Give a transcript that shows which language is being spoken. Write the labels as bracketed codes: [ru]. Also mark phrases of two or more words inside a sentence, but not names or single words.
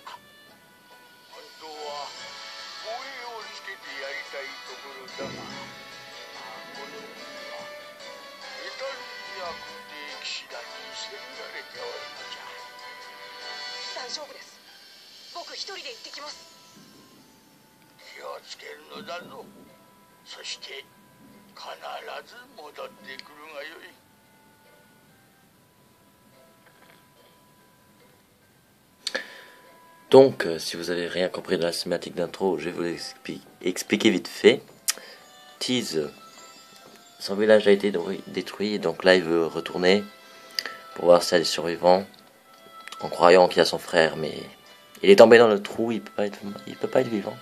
[ja] 本当は護衛をつけてやりたいところだが、この海はエタルニア空挺騎士団に攻められておるのじゃ。大丈夫です。僕一人で行ってきます。気をつけるのだぞ。そして必ず戻ってくるがよい。 [fr] Donc, si vous avez rien compris de la cinématique d'intro, je vais vous expliquer vite fait. Tease, son village a été détruit, donc là il veut retourner pour voir s'il y a des survivants, en croyant qu'il y a son frère, mais il est tombé dans le trou, il peut pas être vivant.